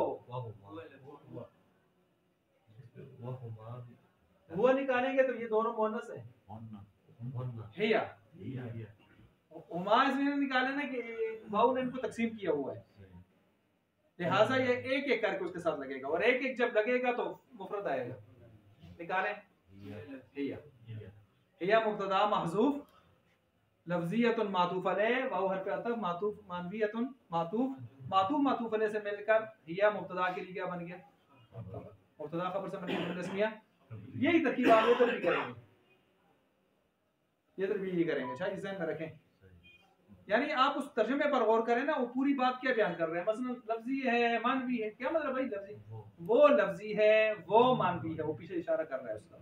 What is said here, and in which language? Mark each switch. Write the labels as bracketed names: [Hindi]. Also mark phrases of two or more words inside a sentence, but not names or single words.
[Hindi] वो निकालेंगे तो ये दोनों मुअन्नस है। [Arabic] هي هما [Hindi] इसलिए निकाले ना कि वाऊ ने इनको तकसीम किया हुआ है, लिहाजा ये एक एक करके उसके साथ लगेगा और एक एक जब लगेगा तो मुफरद आएगा। निकालें। हिया हिया मुब्तदा महजूफ लफ्जियतुन मातूफ अलैह वाऊ हर्फ अतफ मातूफ मानवियतुन मातूफ मातूफ अलैह से मिलकर हिया मुब्तदा के लिए क्या बन गया? मुब्तदा खबर से मिलकर जुमला इस्मिया। यही तरकीब आप इधर भी करेंगे, ये तरकीब ये करेंगे। अच्छा इस ध्यान में रखें, यानी आप उस तर्जुमे पर गौर करें ना, वो पूरी बात क्या बयान कर रहे हैं। मसलन लफ्जी है मानवी है, क्या मतलब भाई? लफ्जी वो लफ्जी है वो मानवी है, वो पीछे इशारा कर रहा है उसका।